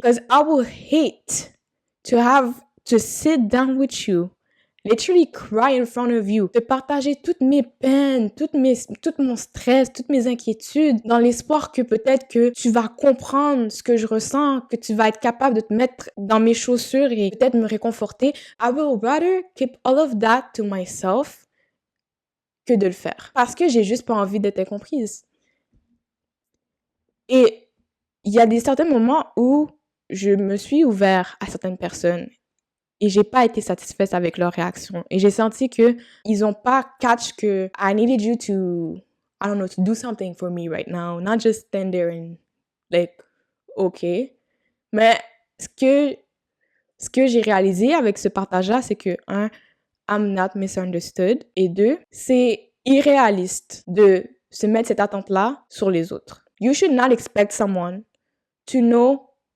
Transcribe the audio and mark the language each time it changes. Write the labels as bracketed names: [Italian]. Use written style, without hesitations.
[English] Because I will hate to have to sit down with you, literally cry in front of you, [French] de partager toutes mes peines, tout mon stress, toutes mes inquiétudes, dans l'espoir que peut-être que tu vas comprendre ce que je ressens, que tu vas être capable de te mettre dans mes chaussures et peut-être me réconforter. [English] I will rather keep all of that to myself [French] que de le faire. Parce que j'ai juste pas envie d'être incomprise. Et il y a des certains moments où je me suis ouvert à certaines personnes et j'ai pas été satisfaite avec leur réaction. Et j'ai senti que ils ont pas catch que [English] I needed you to, I don't know, to do something for me right now. Not just stand there and like, okay. [French] Mais ce que j'ai réalisé avec ce partage-là, c'est que, un, [English] I'm not misunderstood. [French] Et deux, c'est irréaliste de se mettre cette attente-là sur les autres. [English] You should not expect someone to know